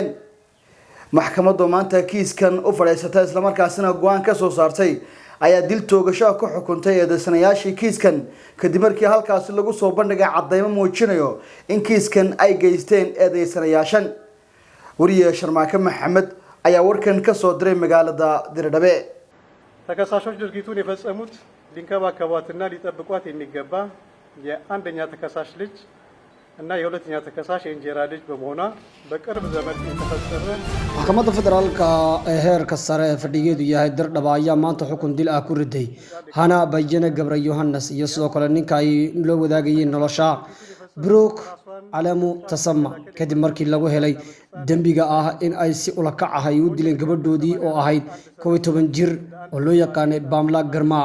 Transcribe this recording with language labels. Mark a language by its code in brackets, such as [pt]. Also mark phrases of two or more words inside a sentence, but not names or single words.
[so] maxkamaddu maanta kiiskan u fadhiisatay isla markaasina go'aan ka soo saartay ayaa dil toogasho ku xukuntay eedeysanayaashii kiiskan kadib markii halkaas lagu soo bandhigay cadeymo muujinayo in kiiskan ay geysteen eedeysanayaashan. wariye Sharmaake Maxamed ayaa warkan ka soo diray magaalada Dirdhabe. [am] ተከሳሾች ድርጊቱን የፈጸሙት ሊንከባከቧትና ሊጠብቋት የሚገባ የአንደኛ ተከሳሽ ልጅ እና የሁለተኛ ተከሳሽ የእንጀራ ልጅ በመሆኗ በቅርብ ዘመን የተፈጸመ [so] maxkamadda federaalka ee heerka sare ee fadhigeedu yahay Dirdhaba ayaa maanta xukun dil ah ku riday Hana Bayane Gabriel Yohannes iyo sidoo kale ninka ay loo wadaagayeen nolosha Brook Alamu Tasama kadib markii lagu helay dambiga ah in ay si ula kac ah ay u dileen gabadhoodii oo ahayd 12 jir oo loo yaqaanay Bamla Garma.